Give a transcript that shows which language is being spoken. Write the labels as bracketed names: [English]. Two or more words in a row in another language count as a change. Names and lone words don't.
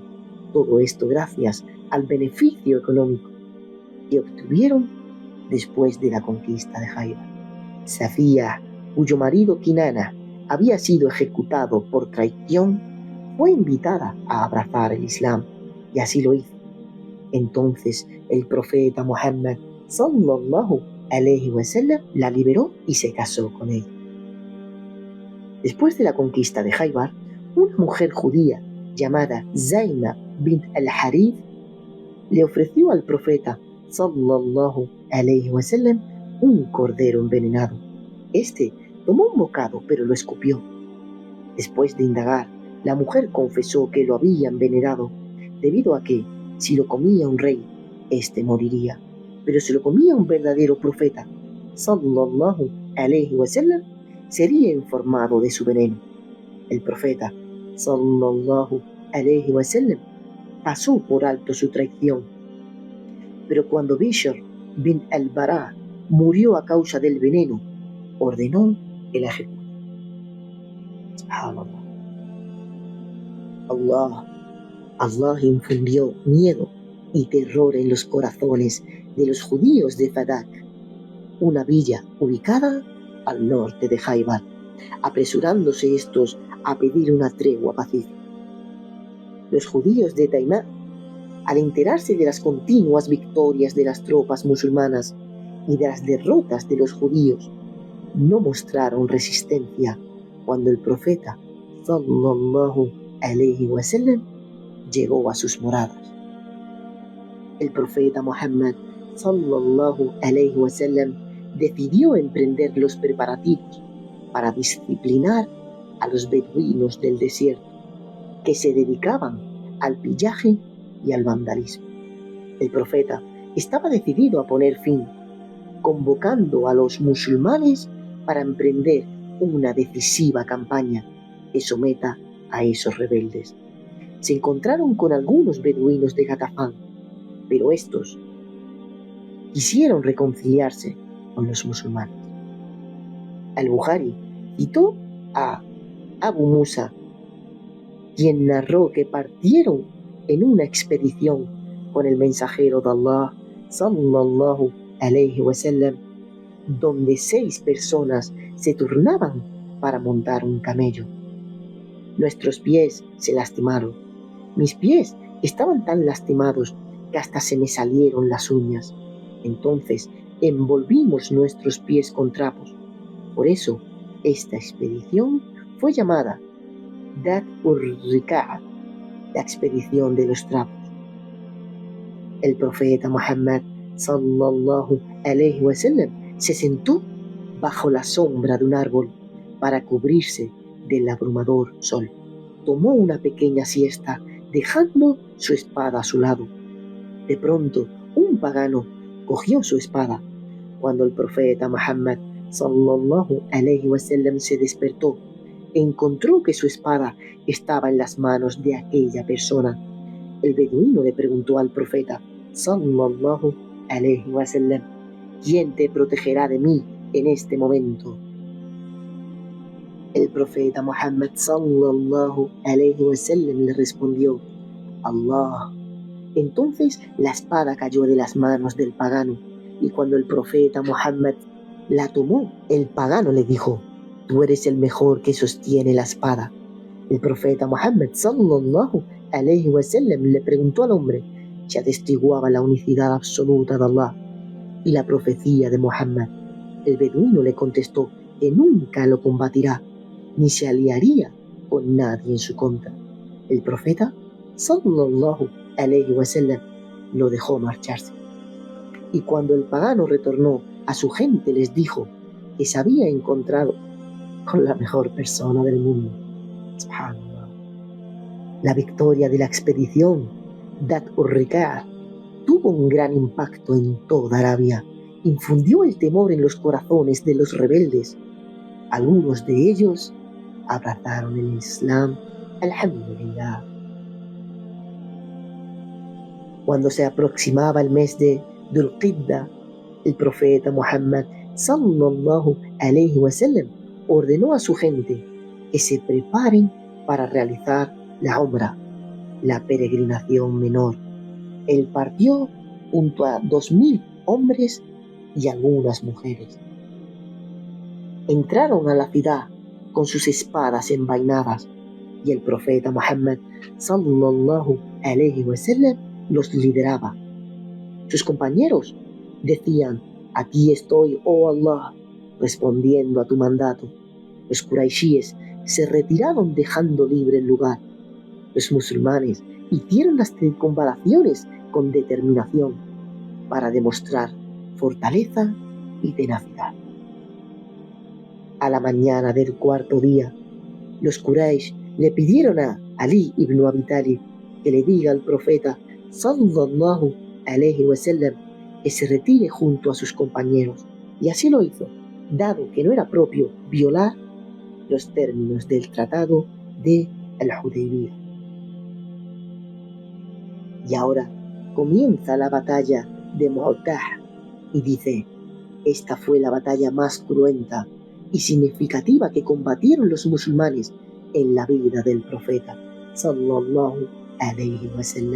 [Spanish] Todo esto gracias al beneficio económico que obtuvieron después de la conquista de Khaybar. Safía, cuyo marido Kinana había sido ejecutado por traición, fue invitada a abrazar el Islam y así lo hizo. Entonces el profeta Muhammad [Arabic] صلى الله عليه وسلم [Spanish] la liberó y se casó con ella. Después de la conquista de Khaybar, una mujer judía llamada Zainab bint al-Harith le ofreció al profeta [Arabic] صلى الله عليه وسلم [Spanish] un cordero envenenado. Este tomó un bocado, pero lo escupió. Después de indagar, la mujer confesó que lo había envenenado, debido a que, si lo comía un rey, éste moriría. Pero si lo comía un verdadero profeta, [Arabic] صلى الله عليه وسلم, [Spanish] sería informado de su veneno. El profeta, [Arabic] صلى الله عليه وسلم, [Spanish] pasó por alto su traición. Pero cuando Bishr bin al-Bara murió a causa del veneno, ordenó el ejecución. Subhanallah. Allah infundió miedo y terror en los corazones de los judíos de Fadak, una villa ubicada al norte de Khaybar, apresurándose estos a pedir una tregua pacífica. Los judíos de Taimá, al enterarse de las continuas victorias de las tropas musulmanas y de las derrotas de los judíos, no mostraron resistencia cuando el profeta [Arabic] صلى الله عليه وسلم [Spanish] llegó a sus moradas. El profeta Muhammad [Arabic] صلى الله عليه وسلم [Spanish] decidió emprender los preparativos para disciplinar a los beduinos del desierto, que se dedicaban al pillaje y al vandalismo. El profeta estaba decidido a poner fin, convocando a los musulmanes para emprender una decisiva campaña que someta a esos rebeldes. Se encontraron con algunos beduinos de Ghatafán, pero estos quisieron reconciliarse con los musulmanes. Al-Bukhari citó a Abu Musa, quien narró que partieron en una expedición con el mensajero de Allah [Arabic] صلى الله عليه وسلم, [Spanish] donde 6 personas se turnaban para montar un camello. Nuestros pies se lastimaron. Mis pies estaban tan lastimados que hasta se me salieron las uñas. Entonces envolvimos nuestros pies con trapos, Por eso, esta expedición fue llamada Dat ur-Riqa', la expedición de los trapos. El profeta Muhammad [Arabic] صلى الله عليه وسلم [Spanish] se sentó bajo la sombra de un árbol para cubrirse del abrumador sol. Tomó una pequeña siesta, dejando su espada a su lado. De pronto, un pagano cogió su espada. Cuando el profeta Muhammad [Arabic] صلى الله عليه وسلم [Spanish] se despertó, encontró que su espada estaba en las manos de aquella persona. El beduino le preguntó al profeta [Arabic] صلى الله عليه وسلم: [Spanish] ¿quién te protegerá de mí en este momento? El profeta Muhammad [Arabic] صلى الله عليه وسلم [Spanish] le respondió: Allah. Entonces la espada cayó de las manos del pagano, y cuando el profeta Muhammad la tomó, el pagano le dijo: tú eres el mejor que sostiene la espada. El profeta Muhammad [Arabic] صلى الله عليه وسلم [Spanish] le preguntó al hombre que atestiguaba la unicidad absoluta de Allah y la profecía de Muhammad. El beduino le contestó que nunca lo combatirá ni se aliaría con nadie en su contra. El profeta [Arabic] صلى الله عليه وسلم [Spanish] lo dejó marcharse. Y cuando el pagano retornó a su gente, les dijo que se había encontrado con la mejor persona del mundo. Subhanallah. La victoria de la expedición Dat ur-Riqa' tuvo un gran impacto en toda Arabia. Infundió el temor en los corazones de los rebeldes. Algunos de ellos abrazaron el Islam. Alhamdulillah. Cuando se aproximaba el mes de Dhul-Qidda, el profeta Muhammad [Arabic] صلى الله عليه وسلم [Spanish] ordenó a su gente que se preparen para realizar la Umrah, la peregrinación menor. Él partió junto a 2000 hombres y algunas mujeres. Entraron a la ciudad con sus espadas envainadas, y el profeta Muhammad [Arabic] صلى الله عليه وسلم [Spanish] los lideraba. Sus compañeros decían: aquí estoy, oh Allah, respondiendo a tu mandato. Los quraishíes se retiraron dejando libre el lugar. Los musulmanes hicieron las circunvalaciones con determinación para demostrar fortaleza y tenacidad. A la mañana del cuarto día, los Quraysh le pidieron a Ali ibn Abi Talib que le diga al profeta [Arabic] صلى الله عليه وسلم [Spanish] que se retire junto a sus compañeros, y así lo hizo, dado que no era propio violar los términos del tratado de Al-Hudaybiyah. Y ahora comienza la batalla de Mu'tah, y dice: esta fue la batalla más cruenta y significativa que combatieron los musulmanes en la vida del profeta [Arabic] صلى الله عليه وسلم.